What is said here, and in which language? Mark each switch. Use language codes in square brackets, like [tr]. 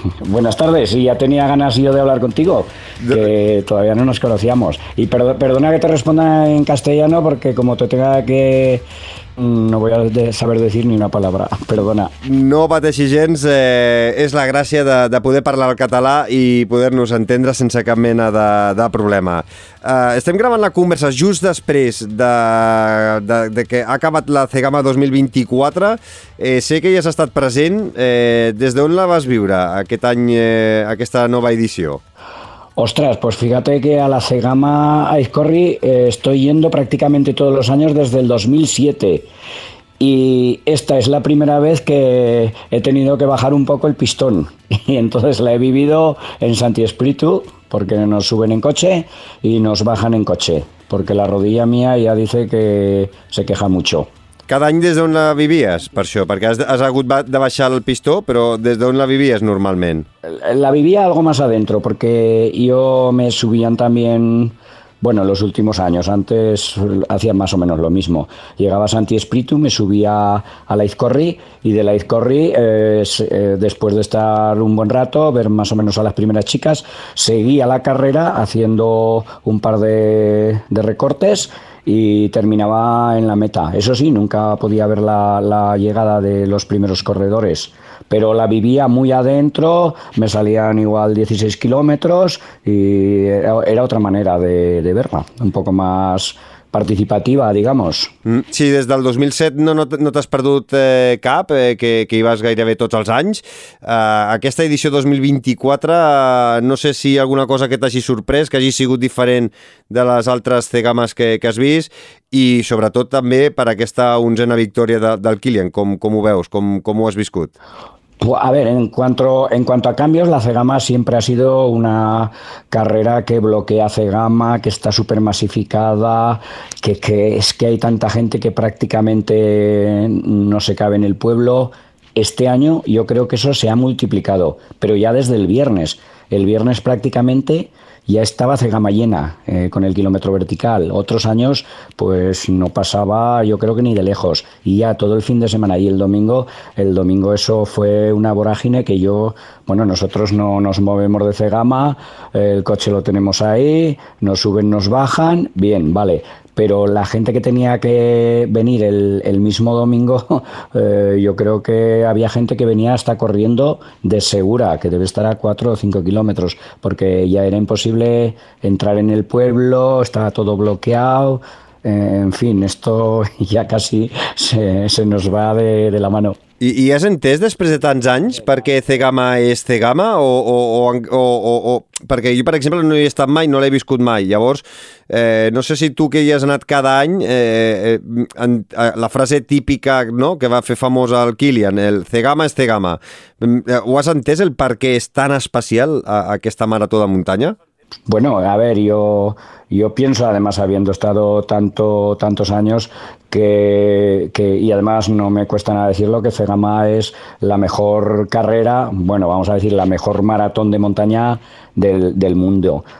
[es] Buenas tardes, y ya tenía ganas yo de hablar contigo, que todavía no nos conocíamos. Y perdona que te responda en castellano, porque como te tenga que... No voy a saber decir ni una palabra, perdona. [ca] No pateixi gens, és la gràcia de poder parlar el català i poder-nos entendre sense cap mena de problema. Estem gravant la conversa just després de que ha acabat la CEGAMA 2024. Sé que ja has estat present. Des d'on la vas viure aquest any, aquesta nova edició? [es] Ostras, pues fíjate que a la CEGAMA Aizkorri estoy yendo prácticamente todos los años desde el 2007 y esta es la primera vez que he tenido que bajar un poco el pistón y entonces la he vivido en Santi Espíritu, porque nos suben en coche y nos bajan en coche, porque la rodilla mía ya dice que se queja mucho. [ca] Cada any des d'on la vivies, per això? Perquè has hagut de baixar el pistó, però des d'on la vivies normalment? [es] La vivía algo más adentro, porque yo me subían también, bueno, los últimos años. Antes hacía más o menos lo mismo. Llegaba a Santi Espíritu, me subía a la Aizkorri, y de la Aizkorri, después de estar un buen rato, ver más o menos a las primeras chicas, seguía la carrera haciendo un par de recortes y terminaba en la meta. Eso sí, nunca podía ver la llegada de los primeros corredores, pero la vivía muy adentro, me salían igual 16 kilómetros y era otra manera de verla, un poco más participativa, digamos. [ca] Sí, des del 2007 no t'has perdut cap, que hi vas gairebé tots els anys. Aquesta edició 2024, no sé si alguna cosa que t'hagi sorprès, que hagi sigut diferent de les altres CEGAMAs que has vist, i sobretot també per aquesta 11a victòria del Kilian. Com ho veus? Com ho has viscut? [es] A ver, en cuanto a cambios, la CEGAMA siempre ha sido una carrera que bloquea CEGAMA, que está súper masificada, que es que hay tanta gente que prácticamente no se cabe en el pueblo. Este año yo creo que eso se ha multiplicado, pero ya desde el viernes. El viernes prácticamente ya estaba CEGAMA llena, con el kilómetro vertical. Otros años pues no pasaba, yo creo que ni de lejos, y ya todo el fin de semana. Y el domingo eso fue una vorágine que nosotros no nos movemos de CEGAMA, el coche lo tenemos ahí, nos suben, nos bajan, bien, vale. Pero la gente que tenía que venir el mismo domingo, yo creo que había gente que venía hasta corriendo de Segura, que debe estar a 4 o 5 kilómetros, porque ya era imposible entrar en el pueblo, estaba todo bloqueado. En fin, esto ya casi se nos va de la mano. [ca] I has entès després de tants anys per què CEGAMA és CEGAMA? O perquè jo, per exemple, no hi he estat mai, no l'he viscut mai. Llavors, no sé si tu que hi has anat cada any, la frase típica, no?, que va fer famosa el Kilian, el CEGAMA és CEGAMA. Ho has entès, el per què és tan especial aquesta marató de muntanya? [es] Bueno, a ver, yo pienso, además, habiendo estado tantos años, y además no me cuesta nada decirlo, que CEGAMA es la mejor carrera, bueno, vamos a decir, la mejor maratón de montaña del mundo.